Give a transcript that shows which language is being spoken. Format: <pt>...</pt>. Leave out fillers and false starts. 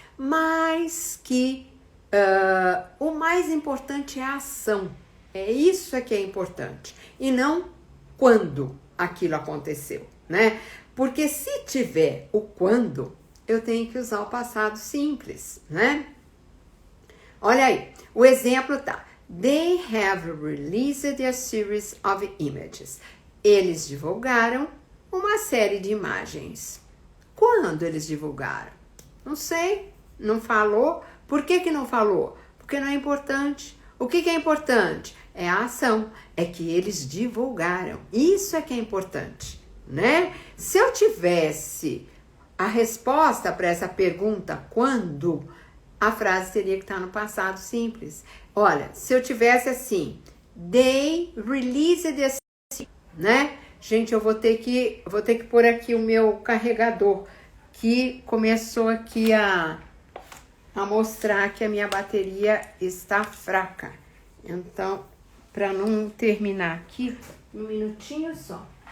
<pt>Mas que o mais importante é a ação. É isso que é importante. E não quando aquilo aconteceu, né? Porque se tiver o quando, eu tenho que usar o passado simples, né? Olha aí, o exemplo tá.</pt> <en>They have released a series of images.</en> <pt>Eles divulgaram uma série de imagens. Quando eles divulgaram? Não sei, não falou. Por que não falou? Porque não é importante. O que é importante? É a ação, é que eles divulgaram. Isso é que é importante, né? Se eu tivesse a resposta para essa pergunta, quando, a frase teria que estar no passado simples. Olha, se eu tivesse assim,</pt> <en>they released this,</en> <pt>né? Gente, eu vou ter que pôr aqui o meu carregador, que começou aqui a mostrar que a minha bateria está fraca. Então, para não terminar aqui, um minutinho só.</pt>